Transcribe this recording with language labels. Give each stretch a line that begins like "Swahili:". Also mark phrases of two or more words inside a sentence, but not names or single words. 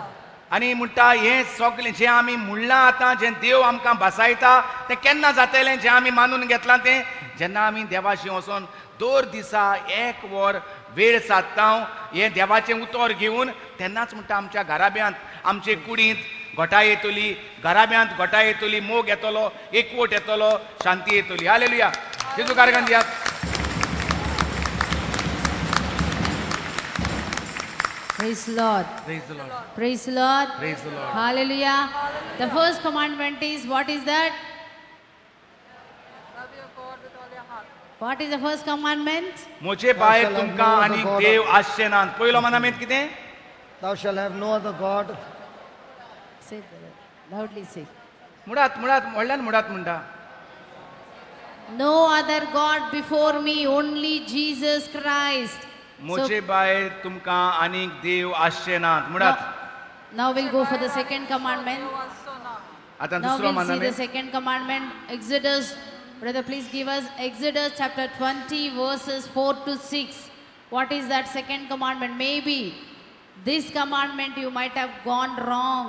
Konkani: आनी म्हणटा हें सगळें जें आमी म्हणलां आतां, जें देव आमकां भासायता तें केन्ना जातलें, जें आमी मानून घेतलां तें जेन्ना आमी देवाशी वचोन दर दिसा 1 वर वेळ सादता हें देवाचें उतर घेवन, तेन्नाच म्हणटा आमच्या घराब्यांत, आमचे कुडींत घटाय येतली, घराब्यांत घटाय येतली, मोग येतलो, एकवट येतलो, शांती येतली. हालेलुया. जेजू कारगन दियात.
English: Praise the Lord. Praise the Lord. Praise the Lord. Praise the Lord. Hallelujah. The first commandment is, what is that? What is the first commandment?
Konkani: म्हजे भायर तुमकां आनीक देव आसचे नात. पयलो मनामेंत कितें?
English: Thou shalt have no other God. Say that loudly, say.
Konkani: मुळात व्हडल्यान मुळात म्हणटा.
English: No other God before me, only Jesus Christ.
Konkani: म्हजे भायर तुमकां आनीक देव आसचे नात. मुळात
English: Now we'll go for the second commandment.
Konkani: आतां
English: Now
Konkani: दुसरो
English: we'll see the
Konkani: मनामेंत.
English: second commandment. Exodus, brother, please give us Exodus chapter 20 verses 4 to 6. What is that second commandment? Maybe this commandment you might have gone wrong.